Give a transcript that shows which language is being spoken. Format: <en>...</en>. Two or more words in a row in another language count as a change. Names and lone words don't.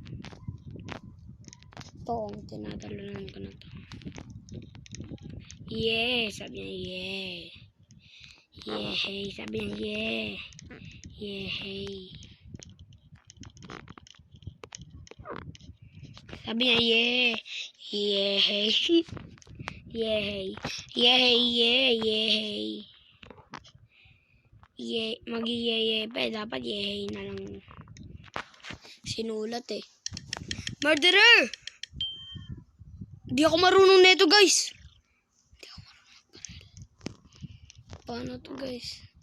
<tl>Ito, tinatalunan ko na to. Yeah, sabi niya yeah. Yeah, hey, sabi niya yeah. Yeah, hey. Sabi niya yeah.</tl> <en>Yeah, hey. Yeah, hey. Yeah, hey, yeah, yeah, hey.</en> <tl>Yeah, mag-yeah, pa eh. Dapat</tl> <en>yeah, hey</en> <tl>na lang. Sinulat eh. Murderer! Di ako marunong nito guys. Paano to guys?</tl>